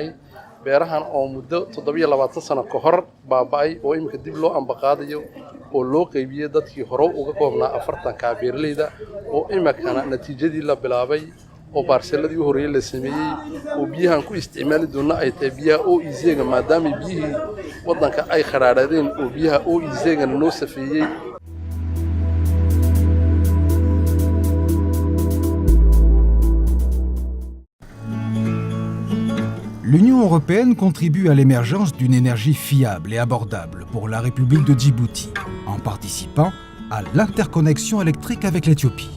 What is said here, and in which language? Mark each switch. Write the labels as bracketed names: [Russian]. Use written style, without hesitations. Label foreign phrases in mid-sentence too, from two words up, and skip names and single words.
[Somali] beerahan oo muddo 27 sano ka hor baaba'ay oo imika dib loo ambaqaadayo oo loo qaybiyey dadkii hore uga koobnaa 40 ka beeraleyda oo imikana natiijadii la bilaabay oo baarseladii horeeyay la sameeyay oo biyahan ku isticmaali doona ay tahay biyaha oo iiseega maadaama biyihii wadanka ay kharaadadeen oo biyaha oo iiseega noo safeeyay. [French] L'Union européenne contribue à l'émergence d'une énergie fiable et abordable pour la République de Djibouti, en participant à l'interconnexion électrique avec l'Éthiopie.